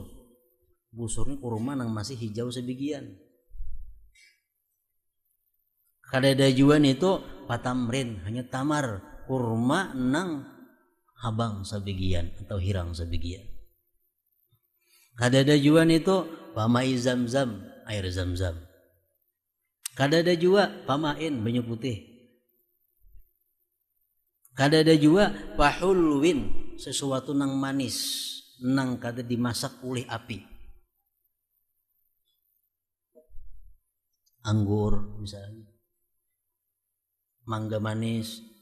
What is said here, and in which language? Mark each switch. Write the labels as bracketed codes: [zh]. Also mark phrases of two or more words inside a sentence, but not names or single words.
[bjn] Busur ini kurma nang masih hijau sebagian. Kadada juan itu patamrin, hanya tamar, kurma nang habang sebagian atau hirang sebagian. Kadada juan itu pamai zam-zam, air zam-zam. Kadada jua pamain, banyu putih. Kadada jua pahulwin, sesuatu nang manis, nang kada dimasak oleh api. Anggur misalnya, mangga manis.